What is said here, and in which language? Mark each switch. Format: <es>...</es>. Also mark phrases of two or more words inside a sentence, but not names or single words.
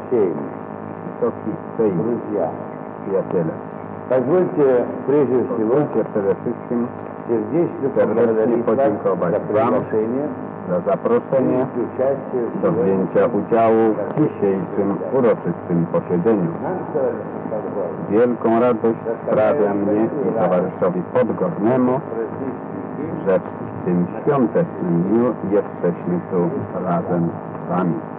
<ru>Сейм, друзья, позвольте прежде всего сердечно поблагодарить вас за приглашение</ru> <pl>za zaproszenie do wzięcia udziału w dzisiejszym uroczystym posiedzeniu. Wielką radość sprawia mnie i towarzyszowi Podgornemu, że w tym świątecznym dniu jesteśmy tu razem z Wami.</pl>